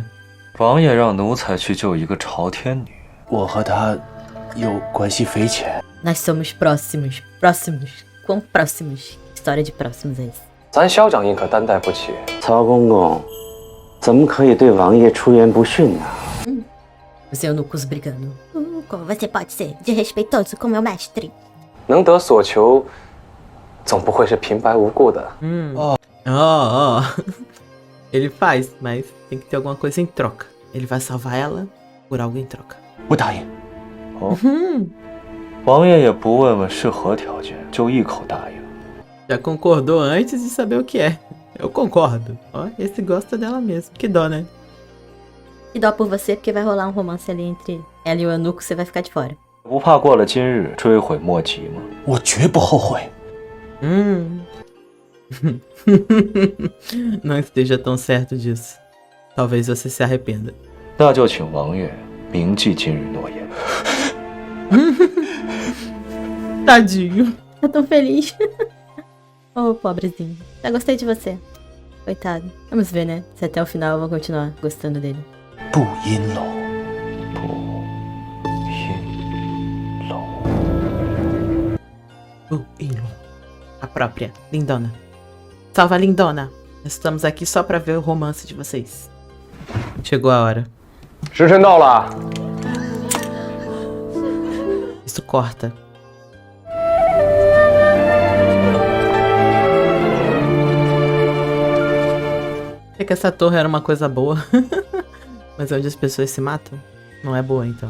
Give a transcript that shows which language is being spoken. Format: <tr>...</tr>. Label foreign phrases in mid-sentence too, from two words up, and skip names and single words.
<zh>王爷让奴才去救一个朝天女，我和他有关系匪浅。</zh> <pt>Nós somos próximos. Próximos. Quão próximos? História de próximos é isso.</pt> <zh>咱萧掌印可担待不起。曹公公，怎么可以对王爷出言不逊呢？</zh> <pt>Os eunucos brigando. Como você pode ser desrespeitoso com meu mestre?</pt> <zh>能得所求，总不会是平白无故的。</zh> <pt>Ele faz, mas tem que ter alguma coisa em troca. Ele vai salvar ela por algo em troca.</pt> <zh>不答应。王爷也不问问是何条件，就一口答应。</zh> <pt>Já concordou antes de saber o que é. Eu concordo. Ó, esse gosta dela mesmo. Que dó, né? E dó por você, porque vai rolar um romance ali entre ela e o eunuco, você vai ficar de fora.</pt> <zh>不怕过了今日追悔莫及吗？我绝不后悔。</zh> <pt>Não esteja tão certo disso. Talvez você se arrependa.</pt> <zh>那就请王爷铭记今日诺言。</zh> <pt>Tadinho. Tá tão feliz. Oh, pobrezinho. Já gostei de você. Coitado. Vamos ver, né? Se até o final eu vou continuar gostando dele.</pt> <zh>不阴楼，阴楼。</zh> <pt>A própria. Lindona. Salva a Lindona. Nós estamos aqui só pra ver o romance de vocês. Chegou a hora.</pt> <zh>时辰到了，</zh> <pt>Isso corta. É que essa torre era uma coisa boa. Mas onde as pessoas se matam, não é boa, então.</pt>